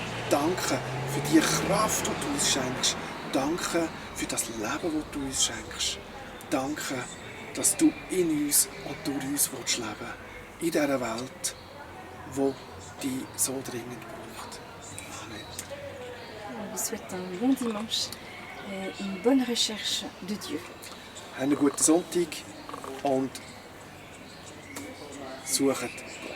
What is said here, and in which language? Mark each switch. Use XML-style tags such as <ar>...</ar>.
<de>Danke für die Kraft, die du uns schenkst. Danke für das Leben, das du uns schenkst. Danke, dass du in uns und durch uns leben willst. In dieser Welt, die dich so dringend braucht. Amen.</de> <fr>On vous souhaite un bon dimanche et une bonne recherche de Dieu.</fr> <de>Einen guten Sonntag und sucht</de>